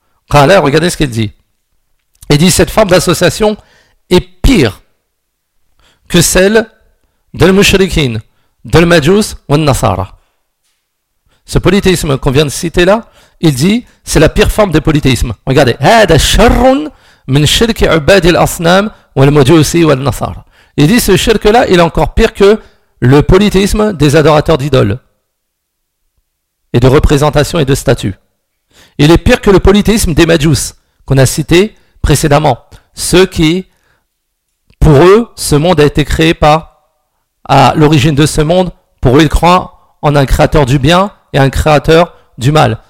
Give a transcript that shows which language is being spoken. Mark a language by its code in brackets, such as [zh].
[fr] Qala, regardez ce qu'il dit. Il dit, cette forme d'association est pire que celle d'El Mushrikin, d'El Majus ou d'El Nasara. Ce polythéisme qu'on vient de citer là, il dit, c'est la pire forme de polythéisme. Regardez. [ar] هذا شر من شرك عباد الأصنام والمجوسي والنصارى. [fr] Il dit, ce shirk-là, il est encore pire que le polythéisme des adorateurs d'idoles et de représentations et de statues. Il est pire que le polythéisme des Majus, qu'on a cité précédemment. Ceux qui, pour eux, ce monde a été créé par, à l'origine de ce monde, pour eux, ils croient en un créateur du bien et un créateur du mal.